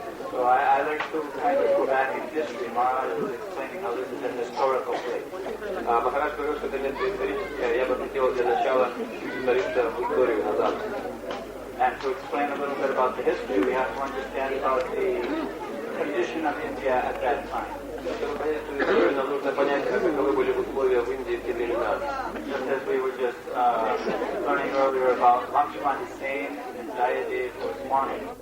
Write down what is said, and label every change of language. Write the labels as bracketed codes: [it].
[en] So I like to kind of go back in history. Maharaj was explaining how this is a historical place. [ru] Махарадж говорил, что это место историческое. Я бы хотел для начала удариться в историю назад. [en] And to explain a little bit about the history, we have to understand about the condition of India at that time. [ru] Чтобы понять эту историю, нам нужно понять, каковы были условия в Индии в те времена. [en] Just as we were just learning earlier about Lakshman Sen and Jayadev or Swami.